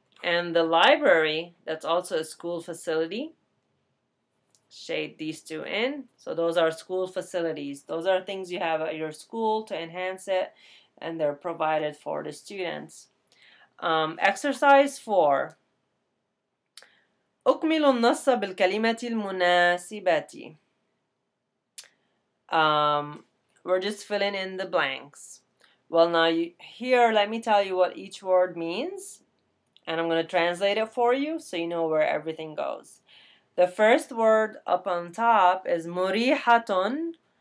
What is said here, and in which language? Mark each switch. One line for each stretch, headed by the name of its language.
English: And the library, that's also a school facility. Shade these 2 in. So those are school facilities. Those are things you have at your school to enhance it, and they're provided for the students. Exercise 4.
Arabic: أكمل النص بالكلمة المناسبة.
English: We're just filling in the blanks. Well, now here, let me tell you what each word means. And I'm going to translate it for you so you know where everything goes. The first word up on top is murihatun.